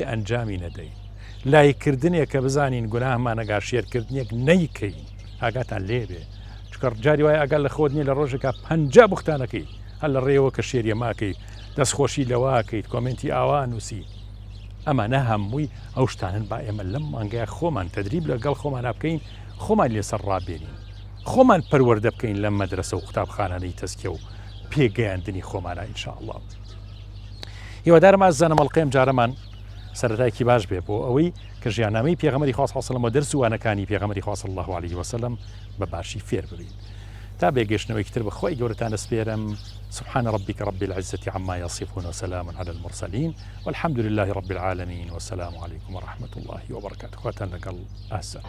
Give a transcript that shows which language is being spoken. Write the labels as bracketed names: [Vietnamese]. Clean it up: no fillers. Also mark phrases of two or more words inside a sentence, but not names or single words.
[Central Kurdish] ئەنجامی نەدەین لایکردنێک کە بزانین گوناهمانەگا شێرکردنێک نەیکەین ئاگاتان لێبێ چکە جاری وایە ئەگەر لە خۆت نیە لە ڕۆژێکە 50 بوختانەکەی هەر لە ڕێەوە کە شێریە ماکەی دەستخۆشی لەواکەیت کۆمنتی ئاوا نووسی ئەمانە هەمووی ئەو شتانن با ئێمە لەم مانگای خۆمان تەدریب لەگەڵ خۆمان بکەین خۆمان لێسەر ڕابێنین خۆمان پەروەردە بکەین لەم مەدرسە و قوتابخانانەی تەسکیە و پێگەیاندنی خۆمانە ئینشاءالله. هیوادارم ئازانم ئەڵقەیەم جارەمان سەرەتایەکی باش بێ بۆ ئەوەی کە ژیاننامەی پێغەمبەری خوا [Arabic] صلی الله علیه و سەلەم [Central Kurdish] و دەرسوانەکانی پێغەمبەری خوا [Arabic] صلی الله علیه و سەلەم [Central Kurdish] بە باشی فێر ببین. تا بێگەشتنەوەی تر بەخوای گەورەتان دەسپێرم. [Arabic] سبحان ربك رب العزة عما يصفون وسلام على المرسلين والحمد لله رب العالمين والسلام عليكم ورحمة الله وبركاته. [Central Kurdish] خواتان لقل أهزا.